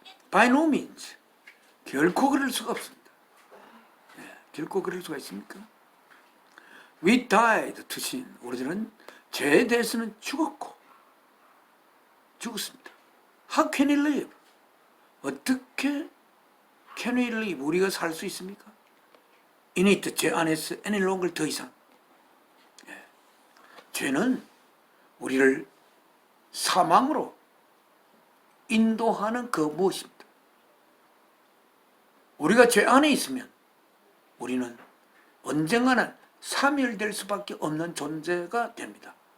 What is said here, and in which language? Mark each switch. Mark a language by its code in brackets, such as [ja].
[en] By no means, [ko] 결코 그럴 수가 없습니다. 결코 그럴 수가 있습니까? [en] We died to sin. [ko] 우리들은 죄에 대해서는 죽었습니다. [en] How can we live? [ko] 어떻게 [en] can we live? [ko] 우리가 살 수 있습니까? [en] In it, [ko] 죄 안에서 [en] any longer, [ko] 더 이상. 죄는 우리를 사망으로 인도하는 그 무엇입니다. 우리가 죄 안에 있으면 우리는 언젠가는 사멸될 수밖에 없는 존재가 됩니다.